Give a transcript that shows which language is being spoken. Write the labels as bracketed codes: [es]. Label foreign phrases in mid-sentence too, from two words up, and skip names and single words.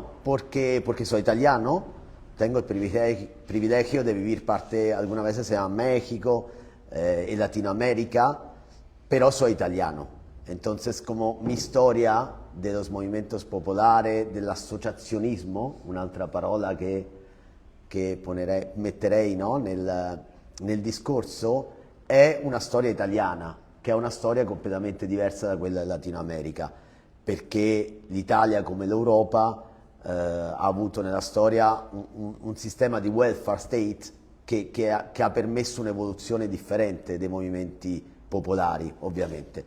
[es] Porque soy italiano, tengo el privilegio de vivir algunas veces en México, en Latinoamérica, pero soy italiano. Entonces, como mi historia de los movimientos populares, del asociacionismo, [it] un'altra parola che metterei, no, nel discorso, è una storia italiana, che è una storia completamente diversa da quella del Latino America, perché l'Italia, come l'Europa, ha avuto nella storia un sistema di welfare state che ha permesso un'evoluzione differente dei movimenti popolari, ovviamente.